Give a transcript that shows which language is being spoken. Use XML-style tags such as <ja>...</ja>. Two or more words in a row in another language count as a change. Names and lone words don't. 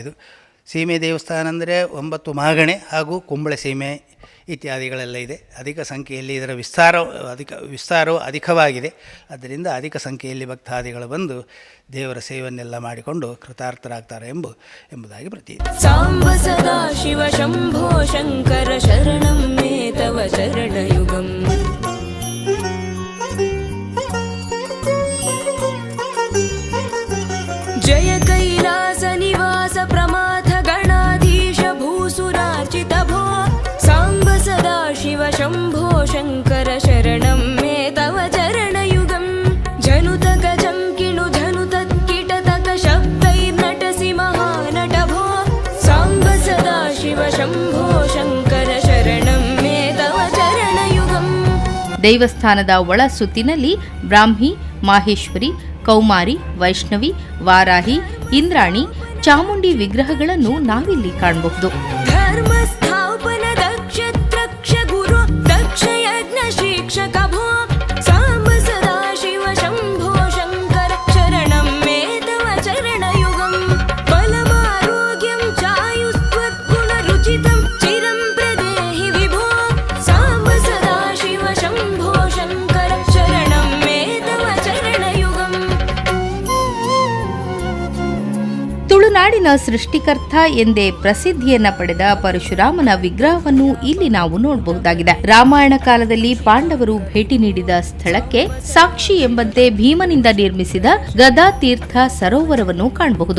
<kn>ಇದು ಸೀಮೆ ದೇವಸ್ಥಾನ ಅಂದರೆ 9 ಮಾಗಣೆ ಹಾಗೂ ಕುಂಬಳ ಸೀಮೆ ಇತ್ಯಾದಿಗಳೆಲ್ಲ ಇದೆ. ಅಧಿಕ ಸಂಖ್ಯೆಯಲ್ಲಿ ಇದರ ವಿಸ್ತಾರವು ಅಧಿಕವಾಗಿದೆ. ಆದ್ದರಿಂದ ಅಧಿಕ ಸಂಖ್ಯೆಯಲ್ಲಿ ಭಕ್ತಾದಿಗಳು ಬಂದು ದೇವರ ಸೇವೆಯನ್ನೆಲ್ಲ ಮಾಡಿಕೊಂಡು ಕೃತಾರ್ಥರಾಗ್ತಾರೆ ಎಂಬುದಾಗಿ ಪ್ರತೀತಿ.</kn> <sa>ಸಾಂಬ ಸದಾ ಶಿವ ಶಂಭೋ ಶಂಕರ ಶರಣಂ ಮೇ ತವ ಚರಣಯುಗಂ. ಜಯ ಕೈಲಾಸ ನಿವಾಸ ಪ್ರಮಾಥ ಗಣಾಧೀಶ ಭೂಸುರಾರ್ಚಿತ ಭೋ. ಸಾಂಬ ಸದಾ ಶಿವ ಶಂಭೋ ಶಂಕರ ಶರಣಂ ಮೇ ತವ ಚರಣಯುಗಂ. ಜನುತ ಗಜಂ ಕಿಣು ಜನುತ ಕಿಟತಕ ಶಬ್ದೈರ್ನಟಸಿ ಮಹಾನಟ ಭೋ. ಸಾಂಬ ಸದಾ ಶಿವ ಶಂಭೋ ಶಂಕರ ಶರಣಂ ಮೇ ತವ ಚರಣಯುಗಂ.</sa> <kn>ದೇವಸ್ಥಾನದ ಒಳ ಸುತ್ತಿನಲ್ಲಿ ಬ್ರಾಹ್ಮಿ, ಮಾಹೇಶ್ವರಿ, ಕೌಮಾರಿ, ವೈಷ್ಣವಿ, ವಾರಾಹಿ, ಇಂದ್ರಾಣಿ, ಚಾಮುಂಡಿ ವಿಗ್ರಹಗಳನ್ನು ನಾವಿಲ್ಲಿ ಕಾಣಬಹುದು.</kn> <sa>ಧರ್ಮ ಸ್ಥಾಪನ ದಕ್ಷ ತ್ರಕ್ಷ ಗುರು ದಕ್ಷ ಯಜ್ಞ ಶಿಕ್ಷಕ ಭೋ. ಸಾಂಬ ಸದಾ ಶಿವ ಶಂಭೋ ಶಂಕರ ಶರಣಂ ಮೇ ತವ ಚರಣಯುಗಂ. ಬಲಮಾರೋಗ್ಯಂ ಚಾಯುಸ್ತ್ವದ್ಗುಣ ರುಚಿತಂ ಚಿರಂ ಪ್ರದೇಹಿ ವಿಭೋ. ಸಾಂಬ ಸದಾ ಶಿವ ಶಂಭೋ ಶಂಕರ ಶರಣಂ ಮೇ ತವ ಚರಣಯುಗಂ.</sa> <kn>ತುಳುನಾಡಿನ ಸೃಷ್ಟಿಕರ್ತ ಎಂದೇ ಪ್ರಸಿದ್ಧಿಯನ್ನ ಪಡೆದ ಪರಶುರಾಮನ ವಿಗ್ರಹವನ್ನು ಇಲ್ಲಿ ನಾವು ನೋಡಬಹುದಾಗಿದೆ. ರಾಮಾಯಣ ಕಾಲದಲ್ಲಿ ಪಾಂಡವರು ಭೇಟಿ ನೀಡಿದ ಸ್ಥಳಕ್ಕೆ ಸಾಕ್ಷಿ ಎಂಬಂತೆ ಭೀಮನಿಂದ ನಿರ್ಮಿಸಿದ ಗದಾತೀರ್ಥ ಸರೋವರವನ್ನು ಕಾಣಬಹುದು.</kn>